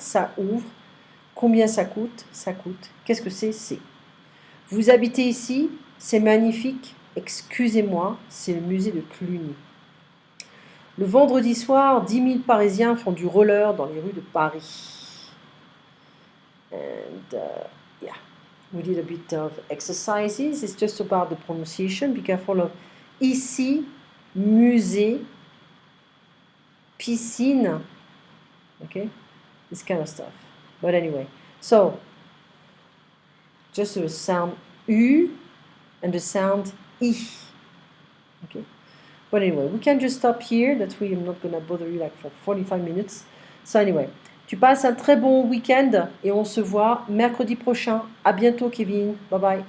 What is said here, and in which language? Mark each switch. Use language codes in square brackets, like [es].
[fr] Ça ouvre. Combien ça coûte? Ça coûte. Qu'est-ce que c'est? C'est. Vous habitez ici? C'est magnifique. Excusez-moi, c'est le musée de Cluny. Le vendredi soir, 10 000 Parisiens font du roller dans les rues de Paris. [en] And yeah, we did a bit of exercises. It's just about the pronunciation. Be careful of ici, musée, piscine. Okay, this kind of stuff. But anyway, so just the sound U and the sound I. Okay. But anyway, we can just stop here. That way I'm not gonna bother you like for 45 minutes. So anyway, [fr] tu passes un très bon week-end et on se voit mercredi prochain. À bientôt, Kevin. [en] Bye bye.